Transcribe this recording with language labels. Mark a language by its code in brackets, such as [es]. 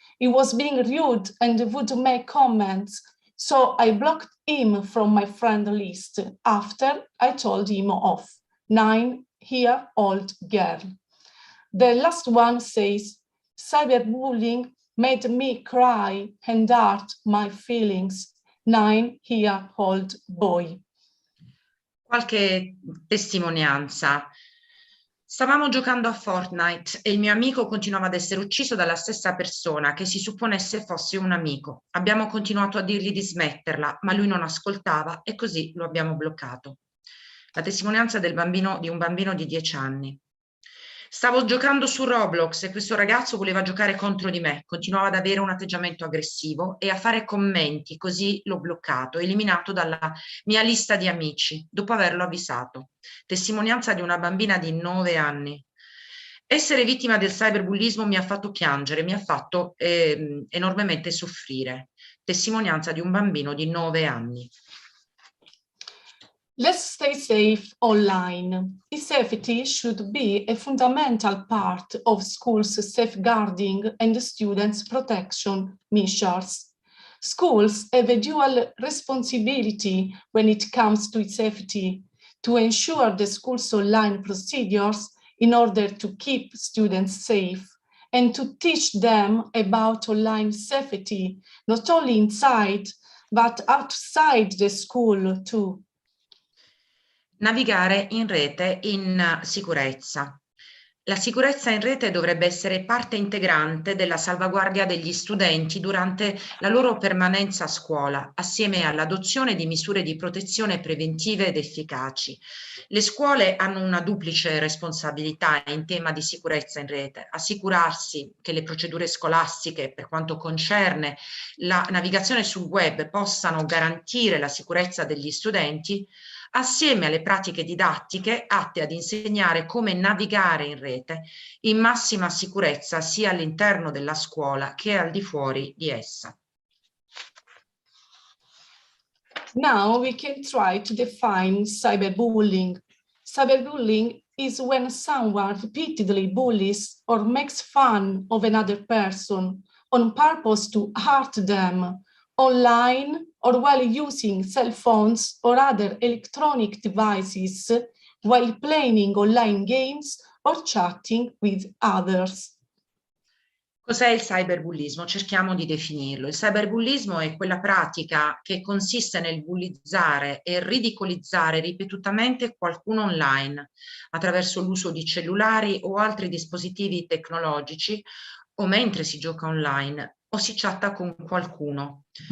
[en] He was being rude and would make comments, so I blocked him from my friend list after I told him off." 9-year-old girl. The last one says, "Cyberbullying made me cry and hurt my feelings." 9-year-old boy. [it] Qualche testimonianza. Stavamo giocando a Fortnite e il mio amico continuava ad essere ucciso dalla stessa persona che si supponesse fosse un amico. Abbiamo continuato a dirgli di smetterla, ma lui non ascoltava e così lo abbiamo bloccato. La testimonianza di un bambino di 10 anni. Stavo giocando su Roblox e questo ragazzo voleva giocare contro di me, continuava ad avere un atteggiamento aggressivo e a fare commenti, così l'ho bloccato, eliminato dalla mia lista di amici, dopo averlo avvisato. Testimonianza di una bambina di 9 anni. Essere vittima del cyberbullismo mi ha fatto piangere, mi ha fatto enormemente soffrire. Testimonianza di un bambino di 9 anni. [en] Let's stay safe online. E-safety should be a fundamental part of schools' safeguarding and students' protection measures. Schools have a dual responsibility when it comes to safety, to ensure the school's online procedures in order to keep students safe and to teach them about online safety, not only inside, but outside the school too. [it] Navigare in rete in sicurezza. La sicurezza in rete dovrebbe essere parte integrante della salvaguardia degli studenti durante la loro permanenza a scuola, assieme all'adozione di misure di protezione preventive ed efficaci. Le scuole hanno una duplice responsabilità in tema di sicurezza in rete: assicurarsi che le procedure scolastiche, per quanto concerne la navigazione sul web, possano garantire la sicurezza degli studenti, assieme alle pratiche didattiche atte ad insegnare come navigare in rete in massima sicurezza sia all'interno della scuola che al di fuori di essa. [en] Now we can try to define cyberbullying. Cyberbullying is when someone repeatedly bullies or makes fun of another person on purpose to hurt them, online or while using cell phones or other electronic devices, while playing online games or chatting with others. [it] Cos'è il cyberbullismo? Cerchiamo di definirlo. Il cyberbullismo è quella pratica che consiste nel bullizzare e ridicolizzare ripetutamente qualcuno online attraverso l'uso di cellulari o altri dispositivi tecnologici o mentre si gioca online o si chatta con qualcuno.